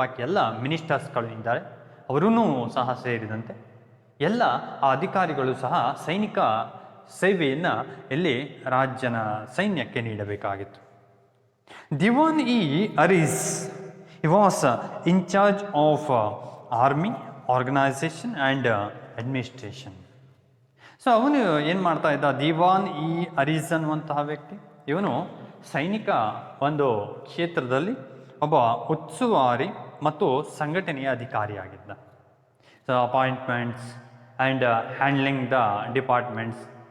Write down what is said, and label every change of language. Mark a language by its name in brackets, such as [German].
[Kannada] ಬಾಕಿ ಎಲ್ಲ ಮಿನಿಸ್ಟರ್ಸ್ಗಳು ಇದ್ದಾರೆ, ಅವರೂ ಸಹ ಸೇರಿದಂತೆ ಎಲ್ಲ ಆ ಅಧಿಕಾರಿಗಳು ಸಹ ಸೈನಿಕ ಸೇವೆಯನ್ನು ಇಲ್ಲಿ ರಾಜ್ಯನ ಸೈನ್ಯಕ್ಕೆ ನೀಡಬೇಕಾಗಿತ್ತು. [English] ದಿವಾನ್ ಇ ಅರೀಸ್ he was in charge of army organization and administration. [Kannada] So ಅವನು ಏನು ಮಾಡ್ತಾ ಇದ್ದ, ದಿವಾನ್ ಇ ಅರೀಸ್ ಅನ್ನುವಂತಹ ವ್ಯಕ್ತಿ, ಇವನು ಸೈನಿಕ ಒಂದು ಕ್ಷೇತ್ರದಲ್ಲಿ ಒಬ್ಬ ಉಸ್ತುವಾರಿ ಮತ್ತು ಸಂಘಟನೆಯ ಅಧಿಕಾರಿಯಾಗಿದ್ದ. [English] So appointments and handling the departments.